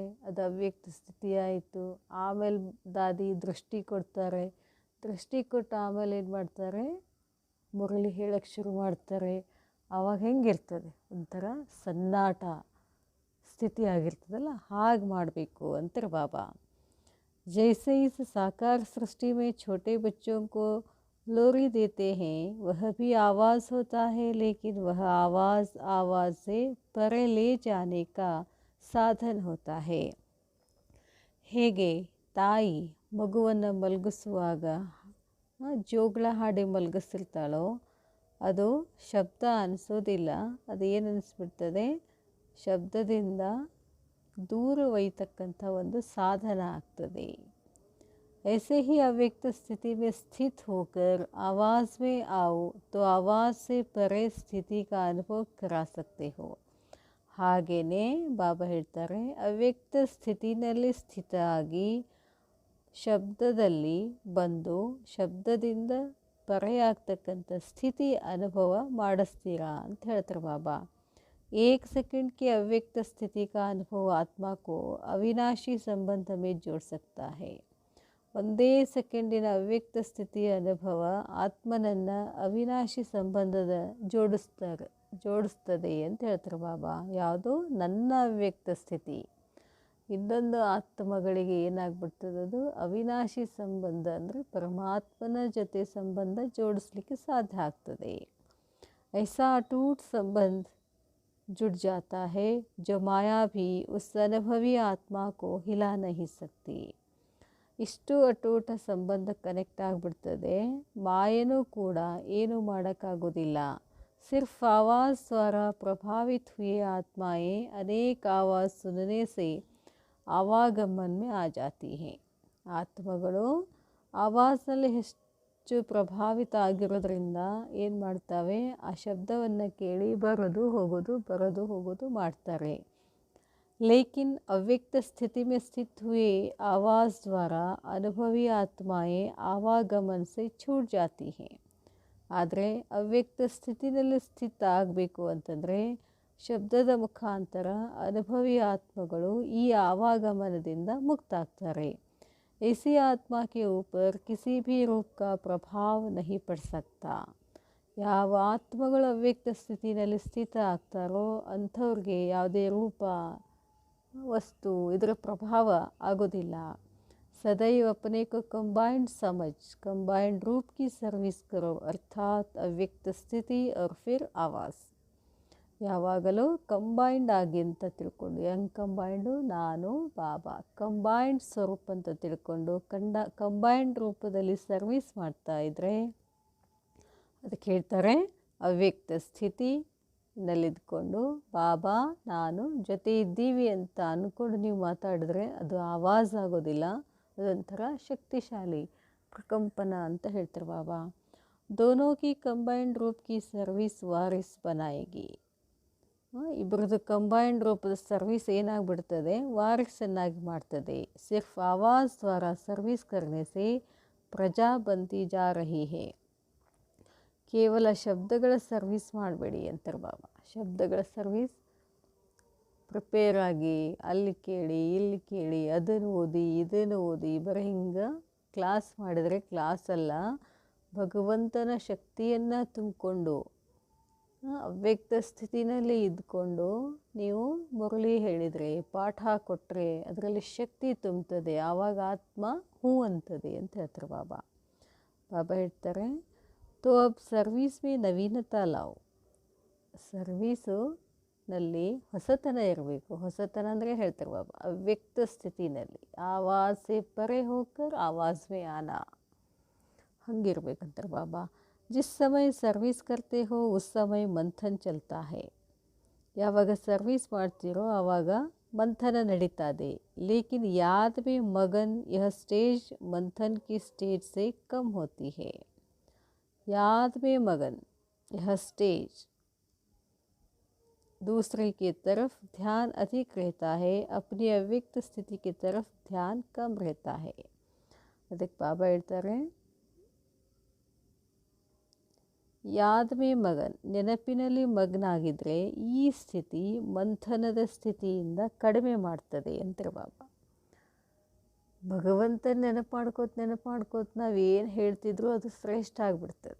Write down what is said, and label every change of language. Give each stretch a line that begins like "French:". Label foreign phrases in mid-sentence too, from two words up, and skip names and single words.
Kannada: ಅದು ಅವ್ಯಕ್ತ ಸ್ಥಿತಿ ಆಯಿತು. ಆಮೇಲೆ ದಾದಿ ದೃಷ್ಟಿ ಕೊಡ್ತಾರೆ, ದೃಷ್ಟಿ ಕೊಟ್ಟು ಆಮೇಲೆ ಏನು ಮಾಡ್ತಾರೆ? ಮುರಳಿ ಹೇಳೋಕ್ಕೆ ಶುರು ಮಾಡ್ತಾರೆ. ಆವಾಗ ಹೆಂಗಿರ್ತದೆ? ಒಂಥರ ಸನ್ನಾಟ ಸ್ಥಿತಿ ಆಗಿರ್ತದಲ್ಲ, ಹಾಗೆ ಮಾಡಬೇಕು ಅಂತಾರೆ ಬಾಬಾ.
Hindi: जैसे इस साकार सृष्टि में छोटे बच्चों को लोरी देते हैं, वह भी आवाज़ होता है, लेकिन वह आवाज़ से परे ले जाने का साधन होता है.
Kannada: ಹೇಗೆ ತಾಯಿ ಮಗುವನ್ನು ಮಲಗಿಸುವಾಗ ಜೋಗಳ ಹಾಡಿ ಮಲಗಿಸಿರ್ತಾಳೋ ಅದು ಶಬ್ದ ಅನಿಸೋದಿಲ್ಲ, ಅದು ಏನು ಅನಿಸ್ಬಿಡ್ತದೆ? ಶಬ್ದದಿಂದ दूर ಒಯ್ತಕ್ಕಂಥ ಒಂದು ಸಾಧನ ಆಗ್ತದೆ.
Hindi: ऐसे ही अव्यक्त स्थिति में स्थित होकर आवाज़ में आओ तो आवाज़ से परे स्थिति का अनुभव करा सकते हो.
Kannada: ಹಾಗೆಯೇ ಬಾಬಾ ಹೇಳ್ತಾರೆ, ಅವ್ಯಕ್ತ ಸ್ಥಿತಿನಲ್ಲಿ ಸ್ಥಿತ ಆಗಿ ಶಬ್ದದಲ್ಲಿ ಬಂದು ಶಬ್ದದಿಂದ ಪರೆಯಾಗ್ತಕ್ಕಂಥ ಸ್ಥಿತಿ ಅನುಭವ ಮಾಡಿಸ್ತೀರಾ ಅಂತ ಹೇಳ್ತಾರೆ ಬಾಬಾ.
Hindi: 1 सेकंड की अव्यक्त स्थिति का अनुभव आत्मा को अविनाशी संबंध में जोड़ सकता है.
Kannada: ಒಂದೇ ಸೆಕೆಂಡಿನ ಅವ್ಯಕ್ತ ಸ್ಥಿತಿಯ ಅನುಭವ ಆತ್ಮನನ್ನು ಅವಿನಾಶಿ ಸಂಬಂಧದ ಜೋಡಿಸ್ತದೆ ಅಂತ ಹೇಳ್ತಾರೆ ಬಾಬಾ. ಯಾವುದು? ನನ್ನ ಅವ್ಯಕ್ತ ಸ್ಥಿತಿ. ಇನ್ನೊಂದು ಆತ್ಮಗಳಿಗೆ ಏನಾಗ್ಬಿಡ್ತದೆ, ಅದು ಅವಿನಾಶಿ ಸಂಬಂಧ, ಅಂದರೆ ಪರಮಾತ್ಮನ ಜೊತೆ ಸಂಬಂಧ ಜೋಡಿಸ್ಲಿಕ್ಕೆ ಸಾಧ್ಯ ಆಗ್ತದೆ.
Hindi: ऐसा अटूट संबंध जुड़ जाता है जो माया भी उस अनुभवी आत्मा को हिला नहीं सकती.
Kannada: ಇಷ್ಟು ಅಟೂಟ ಸಂಬಂಧ ಕನೆಕ್ಟ್ ಆಗಿಬಿಡ್ತದೆ, ಮಾಯನೂ ಕೂಡ ಏನೂ ಮಾಡೋಕ್ಕಾಗೋದಿಲ್ಲ.
Hindi: सिर्फ आवाज़ द्वारा प्रभावित हुए आत्माएं अनेक आवाज़ सुनने से आवागमन में आ जाती हैं.
Kannada: ಆತ್ಮಗಳು ಆವಾಜ್ನಲ್ಲಿ ಹೆಚ್ಚು ಪ್ರಭಾವಿತ ಆಗಿರೋದ್ರಿಂದ ಏನು ಮಾಡ್ತವೆ, ಆ ಶಬ್ದವನ್ನು ಕೇಳಿ ಬರೋದು ಹೋಗೋದು ಮಾಡ್ತಾರೆ.
Hindi: लेकिन अव्यक्त स्थिति में स्थित हुए आवाज़ द्वारा अनुभवी आत्माएं आवागमन से छूट जाती हैं.
Kannada: ಆದರೆ ಅವ್ಯಕ್ತ ಸ್ಥಿತಿನಲ್ಲಿ ಸ್ಥಿತ ಆಗಬೇಕು ಅಂತಂದರೆ ಶಬ್ದದ ಮುಖಾಂತರ ಅನುಭವಿ ಆತ್ಮಗಳು ಈ ಆವಾಗಮನದಿಂದ ಮುಕ್ತ ಆಗ್ತಾರೆ.
Hindi: ऐसी आत्मा के ऊपर किसी भी रूप का प्रभाव नहीं पड़ सकता.
Kannada: ಯಾವ ಆತ್ಮಗಳು ಅವ್ಯಕ್ತ ಸ್ಥಿತಿನಲ್ಲಿ ಸ್ಥಿತ ಆಗ್ತಾರೋ ಅಂಥವ್ರಿಗೆ ಯಾವುದೇ ರೂಪ, वस्तु ಇದರ ಪ್ರಭಾವ ಆಗೋದಿಲ್ಲ.
Hindi: सदैव अपने को कंबाइंड समझ कंबाइंड रूप की सर्विस करो, अर्थात अव्यक्त स्थिति और फिर आवाज़.
Kannada: ಯಾವಾಗಲೂ ಕಂಬೈಂಡ್ ಆಗಿ ಅಂತ ತಿಳ್ಕೊಂಡು, ಹೆಂಗೆ ಕಂಬೈಂಡು, ನಾನು ಬಾಬಾ ಕಂಬೈಂಡ್ ಸ್ವರೂಪ ಅಂತ ತಿಳ್ಕೊಂಡು ಕಂಬೈಂಡ್ ರೂಪದಲ್ಲಿ ಸರ್ವಿಸ್ ಮಾಡ್ತಾ ಇದ್ದರೆ ಅದಕ್ಕೆ ಹೇಳ್ತಾರೆ ಅವ್ಯಕ್ತ ಸ್ಥಿತಿ ನಲ್ಲಿದ್ಕೊಂಡು ಬಾಬಾ ನಾನು ಜೊತೆ ಇದ್ದೀವಿ ಅಂತ ಅಂದ್ಕೊಂಡು ನೀವು ಮಾತಾಡಿದ್ರೆ ಅದು ಆವಾಜ್ ಆಗೋದಿಲ್ಲ, ಅದೊಂಥರ ಶಕ್ತಿಶಾಲಿ ಪ್ರಕಂಪನ ಅಂತ ಹೇಳ್ತಾರೆ ಬಾಬಾ.
Hindi: दोनों की कंबाइंड रूप की सर्विस वारिस बनाएगी.
Kannada: ಇಬ್ಬರದ್ದು ಕಂಬೈಂಡ್ ರೂಪದ ಸರ್ವಿಸ್ ಏನಾಗ್ಬಿಡ್ತದೆ, ವಾರಿಸನ್ನಾಗಿ ಮಾಡ್ತದೆ.
Hindi: सिर्फ आवाज़ द्वारा सर्विस करने से प्रजा बनती जा रही है.
Kannada: ಕೇವಲ ಶಬ್ದಗಳ ಸರ್ವಿಸ್ ಮಾಡಬೇಡಿ ಅಂತಾರೆ ಬಾಬಾ. ಶಬ್ದಗಳ ಸರ್ವಿಸ್ ಪ್ರಿಪೇರ್ ಆಗಿ ಅಲ್ಲಿ ಕೇಳಿ ಇಲ್ಲಿ ಕೇಳಿ ಅದನ್ನು ಓದಿ ಇದನ್ನು ಓದಿ ಬರೀ ಹಿಂಗೆ ಕ್ಲಾಸ್ ಮಾಡಿದರೆ ಕ್ಲಾಸ್ ಅಲ್ಲ, ಭಗವಂತನ ಶಕ್ತಿಯನ್ನು ತುಂಬಿಕೊಂಡು ಅವ್ಯಕ್ತ ಸ್ಥಿತಿನಲ್ಲಿ ಇದ್ಕೊಂಡು ನೀವು ಮುರಳಿ ಹೇಳಿದರೆ ಪಾಠ ಕೊಟ್ಟರೆ ಅದರಲ್ಲಿ ಶಕ್ತಿ ತುಂಬುತ್ತದೆ, ಆವಾಗ ಆತ್ಮ ಹೂ ಅಂತದೆ ಅಂತ ಹೇಳ್ತಾರೆ ಬಾಬಾ. ಬಾಬಾ ಹೇಳ್ತಾರೆ
Hindi: तो अब सर्विस में नवीनता लाओ.
Kannada: ಸರ್ವೀಸು ನಲ್ಲಿ ಹೊಸತನ ಇರಬೇಕು. ಹೊಸತನ ಅಂದರೆ ಹೇಳ್ತಾರೆ ಬಾಬಾ ಅವ್ಯಕ್ತ ಸ್ಥಿತಿನಲ್ಲಿ
Hindi: आवाज़ से परे होकर आवाज़ में आना,
Kannada: ಹಂಗಿರ್ಬೇಕಂತಾರೆ ಬಾಬಾ.
Hindi: जिस समय सर्विस करते हो उस समय मंथन चलता है.
Kannada: ಯಾವಾಗ ಸರ್ವಿಸ್ ಮಾಡ್ತೀರೋ ಆವಾಗ ಮಂಥನ ನಡೀತಾ ಇದೆ.
Hindi: लेकिन याद में मगन यह स्टेज मंथन की स्टेज से कम होती है. याद में मगन यह स्टेज दूसरे की तरफ ध्यान अधिक रहता है, अपनी अव्यक्त स्थिति की तरफ ध्यान कम रहता है.
Kannada: ಅದಕ್ಕೆ ಬಾಬಾ ಹೇಳ್ತಾರೆ
Hindi: याद में मगन,
Kannada: ನೆನಪಿನಲ್ಲಿ ಮಗ್ನಾಗಿದ್ದರೆ ಈ ಸ್ಥಿತಿ ಮಂಥನದ ಸ್ಥಿತಿಯಿಂದ ಕಡಿಮೆ ಮಾಡ್ತದೆ ಅಂತಾರೆ ಬಾಬಾ. ಭಗವಂತನ ನೆನಪು ನಾವೇನು ಹೇಳ್ತಿದ್ರು ಅದು ಶ್ರೇಷ್ಠ ಆಗಿಬಿಡ್ತದೆ.